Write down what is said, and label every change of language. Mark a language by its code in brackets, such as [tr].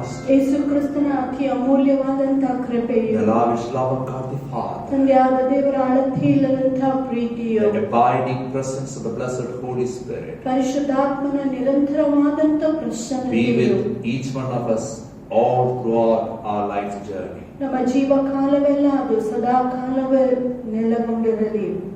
[kn] ಯೇಸು ಕ್ರಿಸ್ತನ ಅತಿ ಅಮೂಲ್ಯವಾದಂತಹ ಕೃಪೆಯು, [en] the lavish love of God the Father, [kn] ತಂದೆಯಾದ ದೇವರ ಅಳತೆಯಿಲ್ಲದಂತಹ ಪ್ರೀತಿಯು, [en] the abiding presence of the blessed Holy Spirit [kn] ಪರಿಶುದ್ಧಾತ್ಮನ ನಿರಂತರವಾದಂತಹ [en] be [kn] ಪ್ರಸನ್ನತೆಯು [en] with each one of us all throughout our life's journey. [kn] ನಮ್ಮ ಜೀವ ಕಾಲವೆಲ್ಲ ಅದು ಸದಾ ಕಾಲವೇ ನೆಲೆಗೊಂಡಿರಲಿ.